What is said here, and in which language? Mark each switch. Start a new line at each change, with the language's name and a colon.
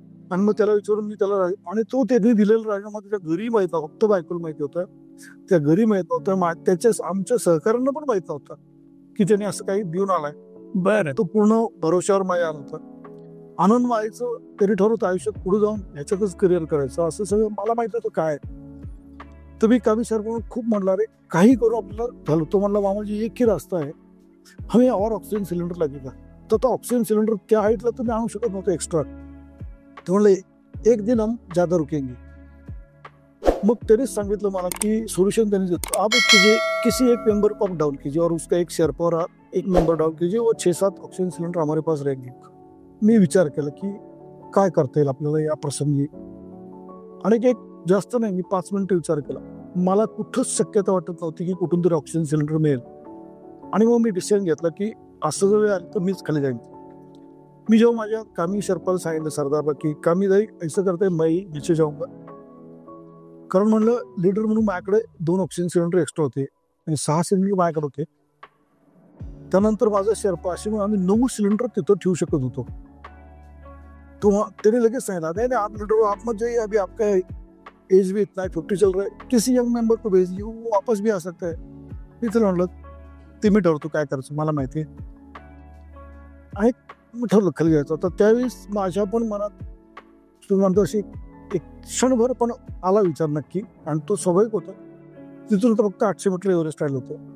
Marathi: आणि मग त्याला विचारून मी त्याला, आणि तो त्यांनी दिलेला राजीनामा त्याच्या घरी माहीत नव्हता, फक्त बायकोला माहिती होतं, त्या घरी माहीत नव्हतं, त्याच्या आमच्या सहकाऱ्यांना पण माहीत नव्हतं की त्याने असं काही देऊन आलाय. बरं. तो पूर्ण भरोश्यावर माझ्या आला होता. आनंद माईचं तरी ठरवतं आयुष्यात पुढे जाऊन ह्याच्यातच करिअर करायचं, असं सगळं मला माहित होतं काय. तर मी कामी सर म्हणून खूप म्हणला, अरे काही करू आपल्याला झालं. तो म्हणला,
Hindi: मामाजी एक ही रास्ता है, हमें और ऑक्सीजन सिलेंडर लगेगा.
Marathi: तर तो ऑक्सीजन सिलेंडर त्या हाईटला तुम्ही आणू शकत नव्हतं एक्स्ट्रा. ते म्हणले
Hindi: एक दिन हम ज्यादा रुकेंगे.
Marathi: मग त्यांनीच सांगितलं मला की सोल्यूशन त्यांनी देतो,
Hindi: आप कीजिए किसी एक मेंबर को आप डाउन कीजिए और उसका एक शेरपा और एक मेंबर डाउन कीजिए, वो 6-7 ऑक्सीजन सिलेंडर हमारे पास रहेंगे.
Marathi: मी विचार केला की काय करता येईल आपल्याला या प्रसंगी. आणि एक जास्त नाही, मी 5 मिनिटं विचार केला. मला कुठंच शक्यता वाटत नव्हती की कुठून तरी ऑक्सिजन सिलेंडर मिळेल. आणि मग मी डिसिजन घेतला की असं जर वेळ आली तर मीच खाली जाईन. मी जेव्हा माझ्या कामी शरपाला सांगितलं सरदारला की कामी जाई
Hindi: ऐसं करते मैं नीचे जाऊंगा.
Marathi: कारण म्हणलं लीडर म्हणून माझ्याकडे 2 ऑक्सिजन सिलेंडर एक्स्ट्रा होते आणि 6 सिलेंडर माझ्याकडे होते. त्यानंतर माझा शेर्पा असे म्हणून आम्ही 9 सिलेंडर तिथं ठेवू शकत होतो. तो त्याने लगेच सांगितलं,
Hindi: नहीं नहीं आप लीडर आप मत जाइए, अभी आपका एज भी इतना है, 50 चल रहा है, किसी यंग मेंबर को भेजिए, वो वापस भी आ सकता है.
Marathi: मी त्याला म्हणलं ते मी ठरवतो काय करायचं, मला माहिती आहे. आणि मी ठरलं खाली जायचं. तर त्यावेळेस माझ्या पण मनात तुम्ही म्हणतो अशी एक क्षणभर पण आला विचार नक्की. आणि तो स्वाभाविक होता. तिथून तर फक्त 800 मीटर एव्हरेस्ट राहिलं होतं.